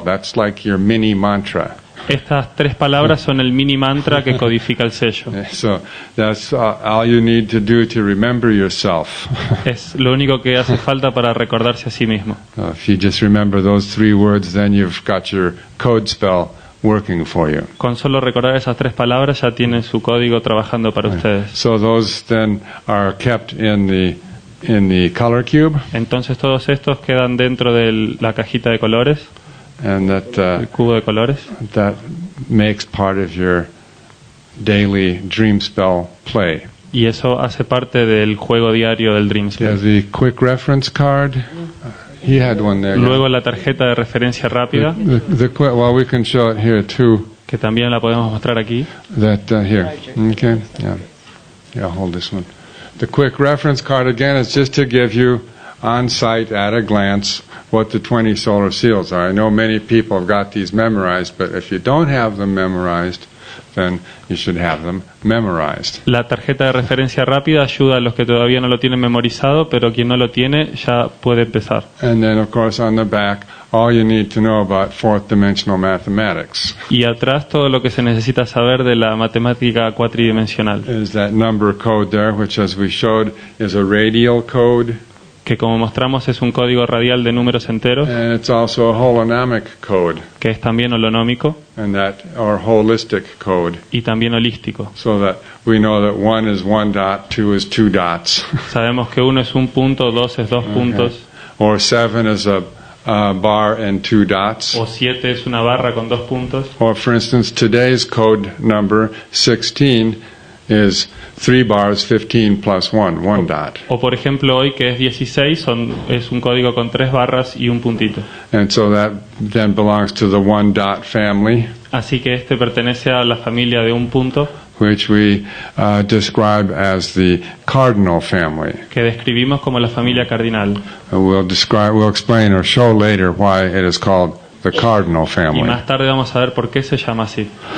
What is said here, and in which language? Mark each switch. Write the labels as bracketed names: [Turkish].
[English] That's like your mini mantra. [Spanish] Estas 3 palabras son el mini mantra que codifica el sello. [English] So that's all you need to do to remember yourself. [Spanish] Es lo único que hace falta para recordarse a sí mismo. [English] If you just remember those 3 words, then you've got your code spell working for you. [Spanish] Con solo recordar esas 3 palabras ya tienen su código trabajando para ustedes. [English] So those then are kept in the color cube. [Spanish] Entonces todos estos quedan dentro de la cajita de colores, [English] And [Spanish] el cubo de colores, [English] that makes part of your daily dream spell play. [Spanish] y eso hace parte del juego diario del Dream Spell. [English] The quick reference card. He had one there. [Spanish] Luego la tarjeta de referencia rápida, [English] Well, we can show it here too. [Spanish] que también la podemos mostrar aquí. [English] That here. Okay. Yeah. Hold this one. The quick reference card again is just to give you on site at a glance what the 20 solar seals are. I know many people have got these memorized, but if you don't have them memorized, then you should have them memorized. [Spanish] La tarjeta de referencia rápida ayuda a los que todavía no lo tienen memorizado, pero quien no lo tiene ya puede empezar. [English] And then, of course, on the back, all you need to know about fourth dimensional mathematics [Spanish] Y atrás todo lo que se necesita saber de la matemática cuatridimensional, [English] is that number code there, which, as we showed, is a radial code. [Spanish] que como mostramos es un código radial de números enteros, [English] And it's also a holonomic code, [Spanish] que es también holonómico [English] or holistic code, [Spanish] y también holístico. [English] so that we know that 1 is 1 dot, 2 is 2 dots, [Spanish] Sabemos que 1 es un punto, 2 es 2 puntos, [English] or 7 is a bar and 2 dots. [Spanish] o 7 es una barra con 2 puntos, [English] Or, for instance, today's code number 16 is 3 bars, 15 plus 1 dot. [Spanish] o por ejemplo hoy que es 16 es un código con 3 barras y un puntito. [English] And so that then belongs to the 1 dot family, [Spanish] Así que este pertenece a la familia de un punto, [English] which we describe as the cardinal family. [Spanish] que describimos como la familia cardinal. [English] We'll explain or show later why it is called the cardinal [Spanish] Y [English] family. [Spanish] más tarde vamos a ver por qué se llama así.